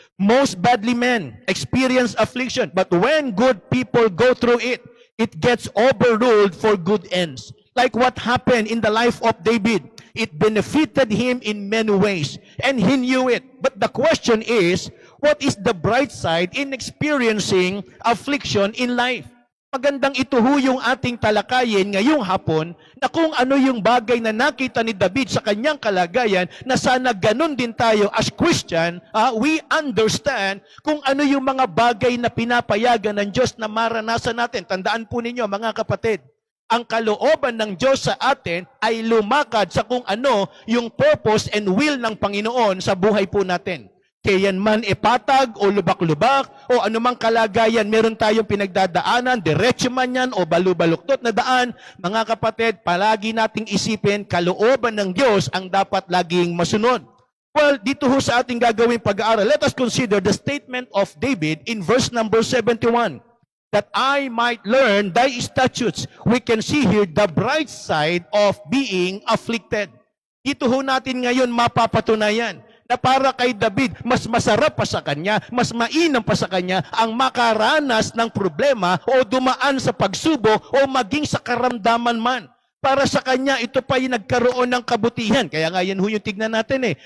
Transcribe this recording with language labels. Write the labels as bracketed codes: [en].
[en] Most godly men experience affliction, but when good people go through it, it gets overruled for good ends. Like what happened in the life of David. It benefited him in many ways, and he knew it. But the question is, what is the bright side in experiencing affliction in life? [tl] Magandang ito ho yung ating talakayin ngayong hapon na kung ano yung bagay na nakita ni David sa kanyang kalagayan na sana ganun din tayo [en] as Christian, we understand [tl] kung ano yung mga bagay na pinapayagan ng Diyos na maranasan natin. Tandaan po ninyo mga kapatid, ang kalooban ng Diyos sa atin ay lumakad sa kung ano yung [en] purpose and will [tl] ng Panginoon sa buhay po natin. kaya yan man ipatag o lubak-lubak o anumang kalagayan meron tayong pinagdadaanan, diretso man yan o balubaluktot na daan, mga kapatid, palagi nating isipin, kalooban ng Diyos ang dapat laging masunod. [en] Well, [tl] dito ho sa ating gagawing pag-aaral, [en] let us consider the statement of David in verse number 71. That I might learn thy statutes. We can see here the bright side of being afflicted. [tl] Dito ho natin ngayon mapapatunayan na para kay David, mas masarap pa sa kanya, mas mainam pa sa kanya ang makaranas ng problema o dumaan sa pagsubok o maging sa karamdaman man. Para sa kanya, ito pa yung nagkaroon ng kabutihan. Kaya nga yan ho yung tignan natin eh.